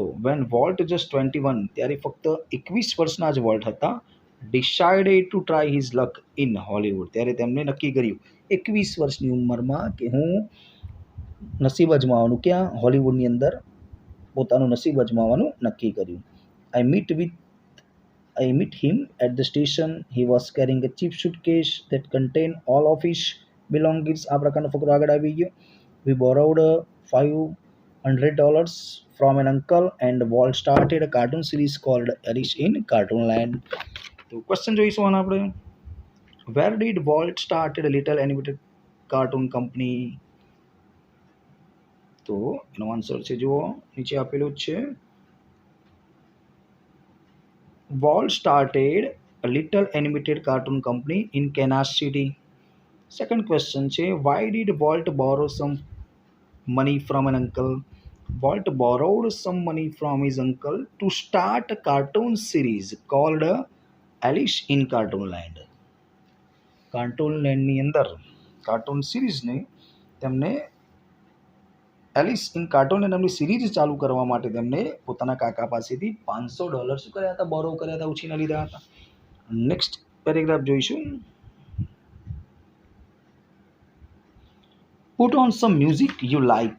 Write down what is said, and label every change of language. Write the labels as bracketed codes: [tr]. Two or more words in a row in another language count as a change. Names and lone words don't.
[en] When Walt just 21, [gu] ત્યારે ફક્ત 21 વર્ષના જ વોલ્ટ હતા. [en] decided to try his luck in Hollywood, [gu] ત્યારે તેમણે નક્કી કર્યું 21 વર્ષની ઉંમરમાં કે હું નસીબ અજમાવાનું, ક્યાં, હોલિવૂડની અંદર પોતાનું નસીબ અજમાવાનું નક્કી કર્યું. [en] I meet him at the station. He was carrying a cheap suitcase that contained all of his belongings. [gu] આ પ્રકારનો ફકરો આગળ આવી ગયો. [en] We borrowed $500 from an uncle and Walt started a cartoon series called Alice in Cartoonland. [gu] તો ક્વેશ્ચન જોઈશું આના આપણે. [en] Where did Walt started a little animated cartoon company? [gu] તો એનો આન્સર છે, જુઓ નીચે આપેલું જ છે. [en] Walt started a little animated cartoon company in Kansas City. Second question છે, why did Walt borrow some money from an uncle? Walt borrowed some money from his uncle to start a cartoon series called Alice in Cartoonland. [gu] કાર્ટૂનલેન્ડની અંદર કાર્ટૂન સિરીઝને તેમને એલિસ ઇન કાર્ટૂનલેન્ડ નામની સિરીઝ ચાલુ કરવા માટે તેમને પોતાના કાકા પાસેથી $500 શું કર્યા હતા, બોરો કર્યા હતા, ઉછીના લીધા હતા. [en] next paragraph જોઈશું. put on some music you like.